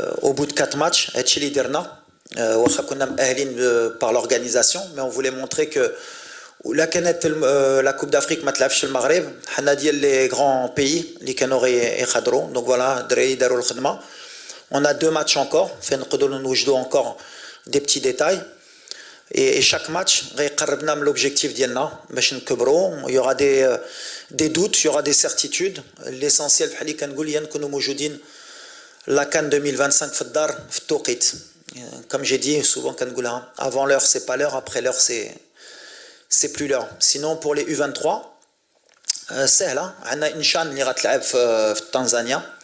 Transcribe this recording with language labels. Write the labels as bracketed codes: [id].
[fr] au bout de 4 matchs, [ar] هادشي اللي درنا واخا كنا مأهلين [fr] par l'organisation, mais on voulait montrer que [ar] ولا كانت la Coupe d'Afrique ما تلعبش المغرب حنا ديال لي غران بيي اللي كانوا يخضروا. [fr] Donc voilà, [ar] الدراري داروا الخدمه. [fr] On a 2 matchs encore, [ar] فين نقدروا نوجدوا [fr] encore des petits détails. Et chaque match [ar] غيقربنا من l'objectif ديالنا باش نكبروا. [fr] Il y aura des doutes, il y aura des certitudes. [ar] L'essentiel بحال اللي كنقول هي نكونوا موجودين la CAN 2025 في الدار في التوقيت. [fr] Comme j'ai dit souvent [ar] كنقولها, [fr] avant l'heure c'est pas l'heure, après l'heure c'est plus l'heure. Sinon pour les U23 [ar] سهله, عندنا إنشان اللي غتلعب في تنزانيا.